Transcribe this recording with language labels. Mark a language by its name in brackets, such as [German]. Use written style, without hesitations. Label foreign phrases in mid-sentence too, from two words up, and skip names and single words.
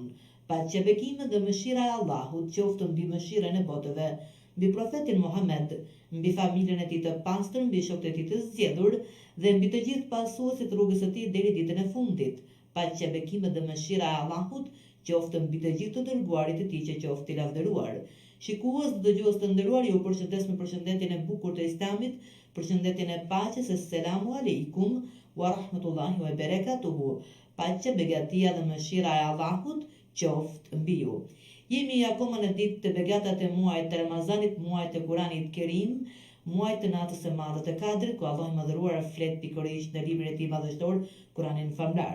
[Albanian] Paqja, bekimet dhe mëshira e Allahut qoftë mbi mëshirën e botëve, mbi profetin Muhammed, mbi familjen e tij të pastër, mbi shokët e tij të zgjedhur dhe mbi të gjithë pasuesit rrugës së tij deri ditën e fundit. Paqja, bekimet dhe mëshira e Allahut qoftë mbi të gjithë të dërguarit të tij që qoftë i lavdëruar. Shikues dhe dëgjues të nderuar, ju përshëndes me përshëndetjen e bukur të Islamit, përshëndetjen e paqes, [Arabic] السلام عليكم ورحمة الله وبركاته. [Albanian] Paqja, begatia dhe mëshira e Allahut qoftë mbi ju. Jemi akoma në ditë të begatat e muajit të Ramazanit, muajit të Kuranit Kerim, muajit të natës së madhe të Kadrit, ku Allahu i madhëruar flet pikërisht në librin e tij madhështor, Kuranin famlar.